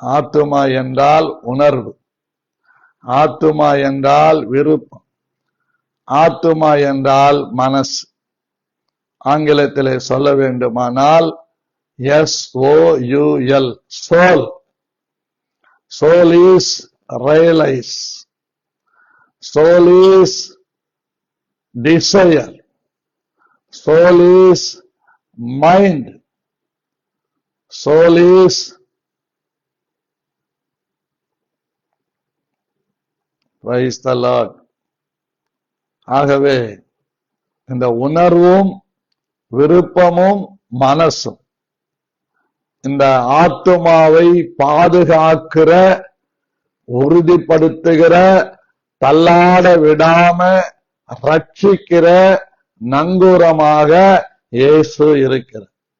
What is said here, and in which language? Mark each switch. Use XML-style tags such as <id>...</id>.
<ta>ஆத்துமா என்றால் உணர்வு, ஆத்துமா என்றால் விருப்பம், ஆத்துமா என்றால் மனசு. ஆங்கிலத்திலே சொல்ல வேண்டுமானால் SOUL, soul.</ta> <en>Soul is realize, soul is desire, soul is mind, soul is praise the Lord.</en> <ta>ஆகவே இந்த உணர்வும் விருப்பமும் மனசும் இந்த ஆத்துமாவை பாதுகாக்கிற, உறுதிப்படுத்துகிற, தள்ளாட விடாம ரட்சிக்கிற நங்கூரமாக இயேசு இருக்கிறார்.</ta>